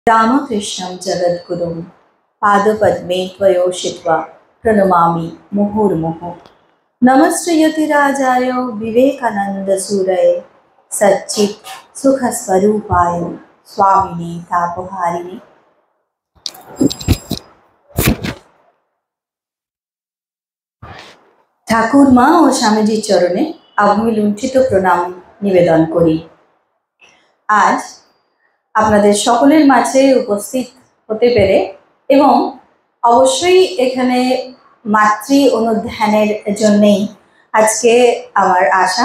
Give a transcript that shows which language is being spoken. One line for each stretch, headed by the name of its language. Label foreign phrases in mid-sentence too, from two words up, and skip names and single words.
Sanskrit: रामकृष्णं जगद्गुरुं पादपद्मे त्वयोषित्वा प्रणमामि मुहुर्मुहुः। नमस्ते विवेकानन्दसूरये सच्चित् सुखस्वरूपाय स्वामिने तापहारिणे।
Bangla: ঠাকুর মা ও স্বামীজির চরণে আভূমি লুণ্ঠিত প্রণাম নিবেদন করি। আজ আপনাদের সকলের মাঝে উপস্থিত হতে পেরে এবং অবশ্যই এখানে মাতৃ অনুধ্যানের জন্যেই আজকে আমার আশা।